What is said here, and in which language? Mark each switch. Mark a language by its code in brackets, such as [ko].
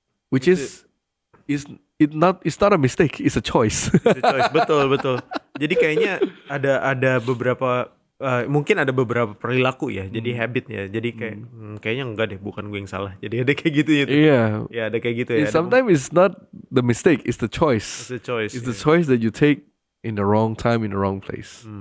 [en] Which is it's not a mistake, it's a choice. It's a choice. [id] Betul. Jadi kayaknya ada beberapa mungkin ada beberapa perilaku ya, jadi habit ya. Jadi kayak kayaknya enggak deh, bukan gue yang salah. Jadi ada kayak gitu ya. Iya. Ya ada kayak gitu ya. [en] Sometimes it's not the mistake, it's the choice. It's a choice. It's the choice that you take in the wrong time, in the wrong place.